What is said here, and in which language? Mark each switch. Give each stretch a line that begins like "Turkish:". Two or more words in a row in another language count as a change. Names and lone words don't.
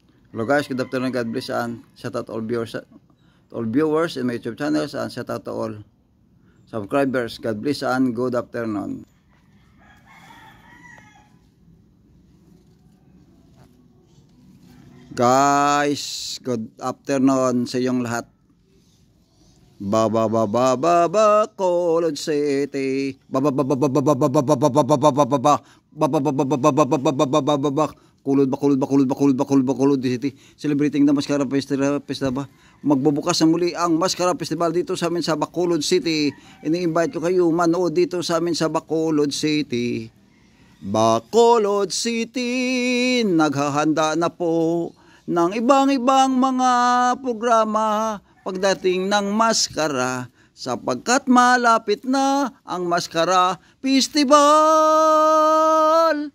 English: Hello guys, good afternoon, God bless, and shout out all viewers in my YouTube channels, and shout out to all subscribers. God bless and good afternoon.
Filipino: Guys,
English: good afternoon
Filipino: sa inyong lahat. Bacolod City. Bacolod City.
English: Celebrating the Mascara Festival.
Filipino: Magbubukas na muli ang Mascara Festival dito sa amin sa Bacolod City. Ini-invite ko kayo manood dito sa amin sa Bacolod City. Bacolod City, naghahanda na po ng ibang mga programa pagdating ng maskara, sapagkat malapit na ang Mascara Festival.